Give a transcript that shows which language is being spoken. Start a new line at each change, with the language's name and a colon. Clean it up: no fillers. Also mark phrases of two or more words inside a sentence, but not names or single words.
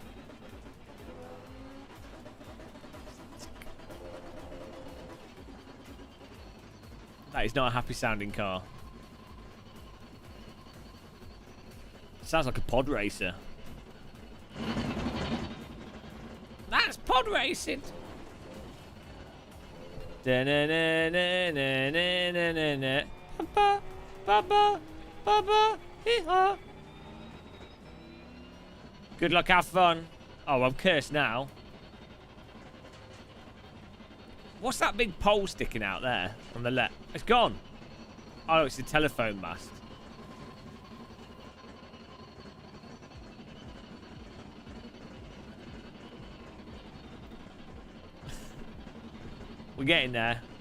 English: That is not a happy sounding car. Sounds like a pod racer. That's pod racing. Da-na-na-na-na-na-na-na. Ba-ba, ba-ba, ba-ba, hee-haw. Good luck, have fun. Oh, I'm cursed now. What's that big pole sticking out there on the left? It's gone. Oh, it's the telephone mast. We're getting there.